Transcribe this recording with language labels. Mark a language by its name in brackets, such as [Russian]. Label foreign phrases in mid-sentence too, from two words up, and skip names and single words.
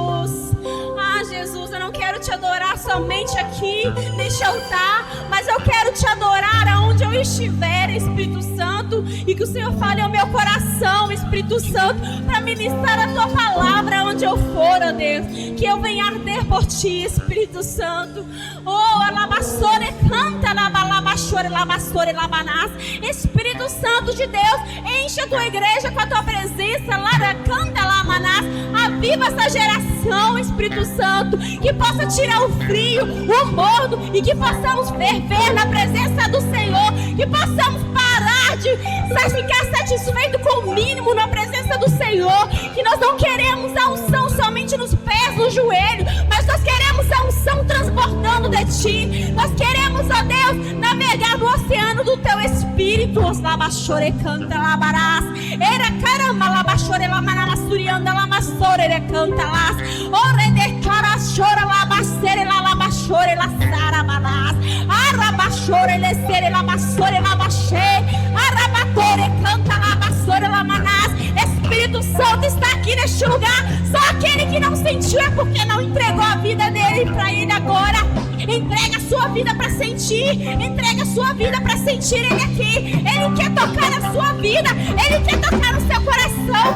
[Portuguese] Ah, Jesus, eu não quero te adorar somente aqui, neste altar, mas eu quero te adorar aonde eu estiver, Espírito Santo, e que o Senhor fale ao meu coração, Espírito Santo, para ministrar a tua palavra onde eu for, ó Deus, que eu venha arder por ti, Espírito Santo. Oh, alabassore, canta, alabassore, alabassore, alabanás. Espírito Santo de Deus, enche a tua igreja com a tua presença, lara, canta, alabanás. Aviva essa geração, Espírito Santo, que possa tirar o frio, o morno, e que possamos ferver na presença do Senhor, que possamos parar de ficar satisfeito com o mínimo na presença do Senhor, que nós não queremos a unção somente nos pés, no joelho, mas nós queremos a unção transbordando de ti. Nós queremos, ó Deus, navegar no oceano do teu Espírito. Os labachore canta labarás, era caramba labachore lamanamassurianda lamassore canta las, ore de cara chora labacere labachore la sarabalás, arabachore lesere lamassore labaché, arabatore canta labassore lamanás. Espírito Santo está aqui neste lugar. Só aquele que não sentiu é porque não entregou a vida dele para ele agora. Entrega a sua vida para sentir. Entrega a sua vida para sentir ele aqui. Ele quer tocar na sua vida. Ele quer tocar no seu coração.